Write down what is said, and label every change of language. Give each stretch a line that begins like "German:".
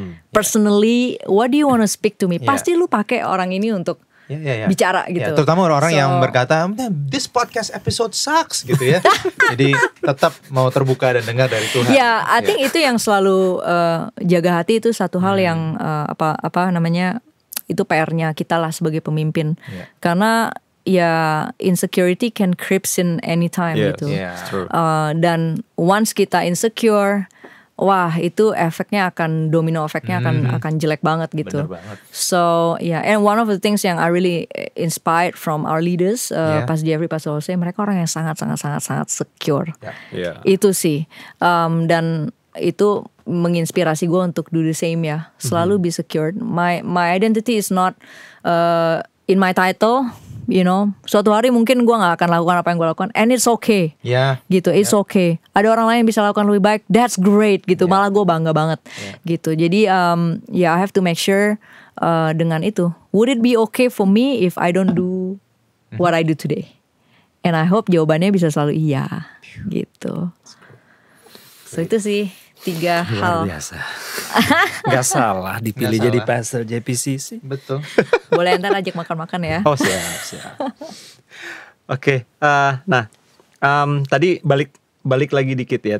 English: Personally, what do you want to speak to me?
Indonesian: Pasti lu pakai orang ini untuk bicara gitu. Terutama orang-orang yang berkata,
English: this podcast episode sucks
Indonesian: gitu ya. Jadi tetap mau terbuka dan dengar dari Tuhan. I think itu yang selalu jaga hati, itu satu hal yang apa namanya, itu PR-nya kita lah sebagai pemimpin.
English: Karena ya insecurity can creeps in anytime gitu.
Indonesian: Dan once kita insecure, wah itu efeknya akan domino efeknya akan jelek banget gitu. Bener banget.
English: So and one of the things yang I really inspired from our leaders, Pas Jeffrey, Pas Jose,
Indonesian: mereka orang yang sangat secure. Itu sih, dan itu menginspirasi gue untuk do the same ya.
English: Selalu be secured. My identity is not in my title.
Indonesian: You know, suatu hari mungkin gue gak akan lakukan apa yang gue lakukan,
English: and it's okay.
Indonesian: Gitu, it's okay. Ada orang lain yang bisa lakukan lebih baik,
English: that's great
Indonesian: gitu. Malah gue bangga banget gitu.
English: Jadi I have to make sure dengan itu, would it be okay for me if I don't do what I do today?
Indonesian: And I hope jawabannya bisa selalu iya gitu. So itu sih 3 hal. Luar biasa. Gak salah dipilih jadi pastor JPCC. Betul. Boleh ntar ajak makan-makan ya. Oh siap. Oke, nah tadi balik lagi dikit ya.